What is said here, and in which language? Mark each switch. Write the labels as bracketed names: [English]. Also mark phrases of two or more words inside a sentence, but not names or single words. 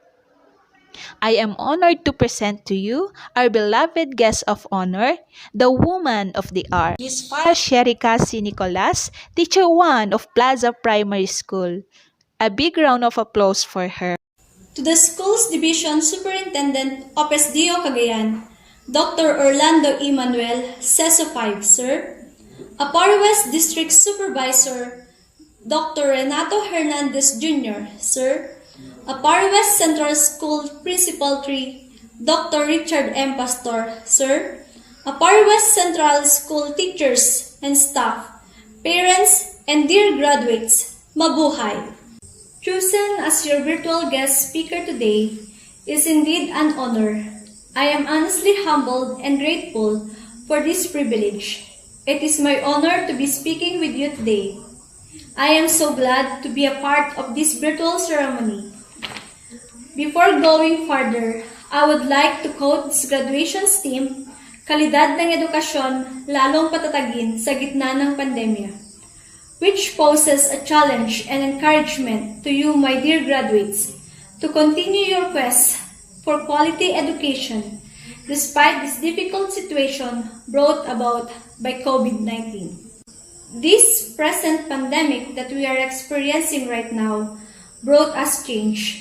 [English] I am honored to present to you our beloved guest of honor, the woman of the hour, Ms. Sherika C. Nicolas, Teacher 1 of Plaza Primary School. A big round of applause for her. To the Schools Division Superintendent of SDO Cagayan, Dr. Orlando Emmanuel, CESO 5, Sir. Aparri West District Supervisor, Dr. Renato Hernandez Jr., Sir. Aparri West Central School Principal 3, Dr. Richard M. Pastor, Sir. Aparri West Central School teachers and staff, parents, and dear graduates, mabuhay! Chosen as your virtual guest speaker today is indeed an honor. I am honestly humbled and grateful for this privilege. It is my honor to be speaking with you today. I am so glad to be a part of this virtual ceremony. Before going further, I would like to quote this graduation's theme, [Filipino] Kalidad ng Edukasyon, lalong patatagin sa gitna ng pandemya, [English] which poses a challenge and encouragement to you, my dear graduates, to continue your quest for quality education despite this difficult situation brought about by COVID-19. This present pandemic that we are experiencing right now brought us change.